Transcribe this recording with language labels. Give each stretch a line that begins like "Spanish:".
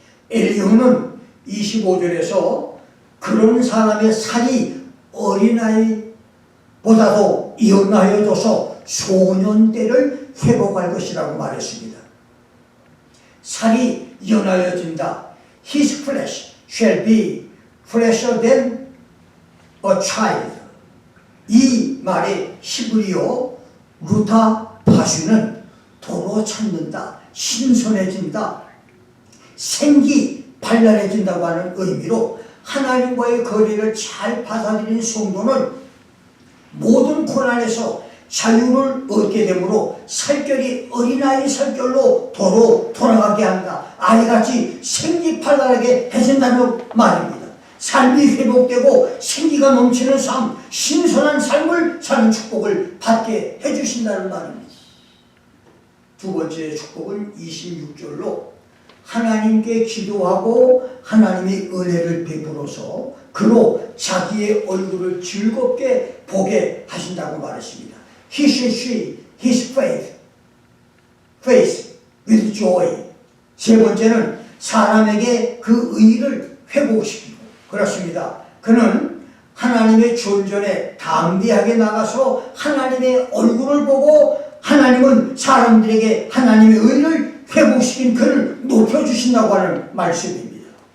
Korean: 엘리후는 25절에서 그런 사람의 살이 어린아이보다도 연하여져서 소년 때를 회복할 것이라고 말했습니다. 살이 연하여진다.
English: His flesh shall be fresher than a child.
Korean: 이 말의 히브리어 루타 파슈는 도로 찾는다, 신선해진다, 생기 발랄해진다고 하는 의미로 하나님과의 거리를 잘 받아들인 성도는 모든 고난에서 자유를 얻게 되므로 살결이 어린아이 살결로 도로 돌아가게 한다. 아이같이 생기 발랄하게 해준다는 말입니다. 삶이 회복되고 생기가 넘치는 삶, 신선한 삶을 사는 축복을 받게 해주신다는 말입니다. 두 번째 축복은 26절로 하나님께 기도하고 하나님의 은혜를 베풀어서 그로 자기의 얼굴을 즐겁게 보게 하신다고 말했습니다.
English: He shall see his face with joy.
Korean: 세 번째는 사람에게 그 의의를 회복시키고, 그렇습니다. 그는 하나님의 존전에 담대하게 나가서 하나님의 얼굴을 보고 하나님은 사람들에게 하나님의 의의를 회복시킨 그를 높여주신다고 하는 말씀입니다.